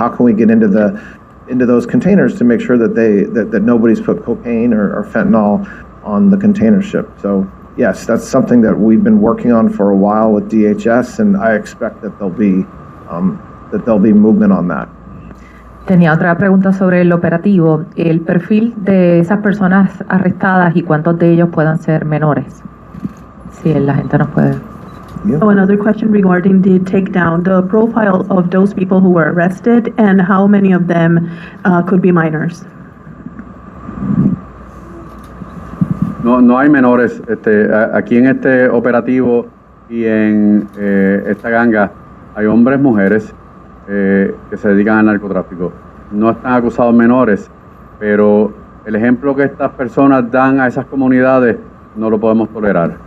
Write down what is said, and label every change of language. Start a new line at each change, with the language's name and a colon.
English: How can we get into those containers to make sure that that nobody's put cocaine or fentanyl on the container ship? So yes, that's something that we've been working on for a while with DHS, and I expect that there'll be movement on that.
Spanish: Tenía otra pregunta sobre el operativo, el perfil de esas personas arrestadas y cuántos de ellos puedan ser menores. Si la gente nos puede.
English: Yeah. Oh, another question regarding the takedown, the profile of those people who were arrested and how many of them could be minors.
Spanish: No hay menores. Aquí en este operativo y en esta ganga hay hombres, mujeres que se dedican al narcotráfico. No están acusados menores, pero el ejemplo que estas personas dan a esas comunidades no lo podemos tolerar.